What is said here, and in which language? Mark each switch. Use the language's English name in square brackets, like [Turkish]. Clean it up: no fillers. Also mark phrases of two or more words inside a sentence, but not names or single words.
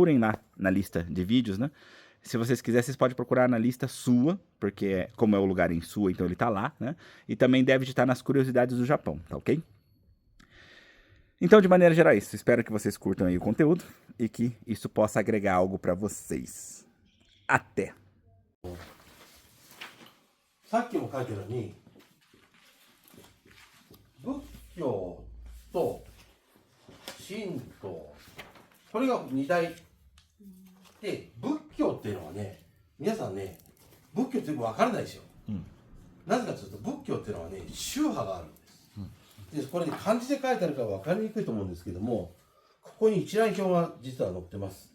[Portuguese] Procurem lá na lista de vídeos, né? Se vocês quiserem, vocês podem procurar na lista sua, porque como é o lugar em sua, então ele tá lá, né? E também deve estar nas curiosidades do Japão, tá ok? Então, de maneira geral, é isso. Espero que vocês curtam aí o conteúdo e que isso possa agregar algo para vocês. Até! [Japanese] さっきも書いたように仏教と神道これが二大で仏教っていうのはね皆さんね仏教ってよく分からないですよ、なぜかというと仏教っていうのはね宗派があるんです、でこれで漢字で書いてあるから分かりにくいと思うんですけどもここに一覧表が実は載ってます。